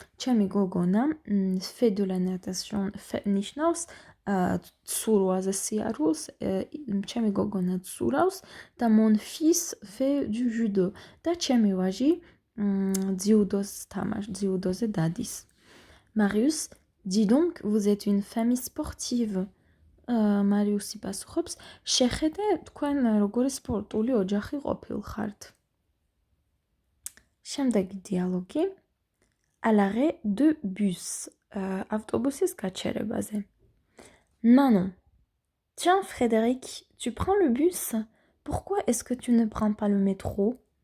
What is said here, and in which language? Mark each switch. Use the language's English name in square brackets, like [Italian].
[Georgian] ჩემი გოგონა [French] fait de la natation [Georgian] ნიშნავს ცურვაზე სიარულს, ჩემი გოგონა ცურავს და [French] mon fils fait du judo [Georgian] და ჩემი ვაჟი дзიუდოზე დადის. [French] Marius, dis donc, vous êtes une famille sportive. [Georgian] Marius პასუხობს, შეხედე თქვენ როგორი სპორტული ოჯახი ყოფილხართ. შემდეგი დიალოგი. [French] À l'arrêt de bus. [Georgian] Автобусის გაჩერებაზე. [French] Manon. Tiens, Frédéric, tu prends le bus? Pourquoi est-ce que tu ne prends pas le métro?